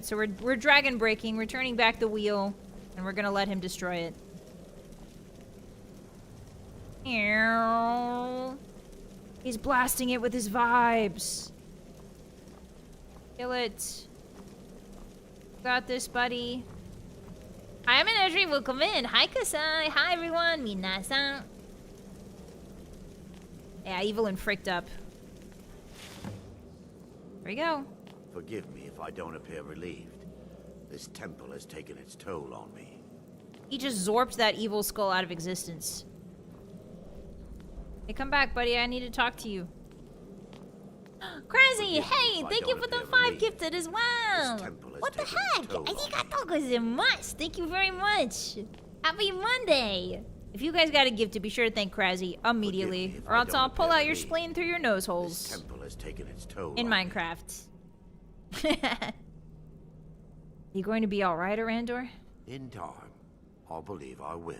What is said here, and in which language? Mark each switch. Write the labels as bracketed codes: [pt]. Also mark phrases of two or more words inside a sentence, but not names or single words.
[en] So we're dragon breaking, we're turning back the wheel, and we're gonna let him destroy it. He's blasting it with his vibes. Kill it. Got this, buddy. Hi, I'm Menagerie. Welcome in. Hi, Kasai. Hi, everyone. Minasan. Yeah, evil and fricked up. There we go. Forgive me if I don't appear relieved. This temple has taken its toll on me. He just zorped that evil skull out of existence. Hey, come back, buddy. I need to talk to you. Crazy! Hey, thank you for the 5 gifted as well! What the heck? [ja] Arigatou gozaimasu! [en] Thank you very much! Happy Monday! If you guys got a gift, to be sure to thank Crazy immediately, or else I'll pull out your spleen through your nose holes. This temple has taken its toll in on Minecraft. You going to be alright, Arandor? In time, I believe I will.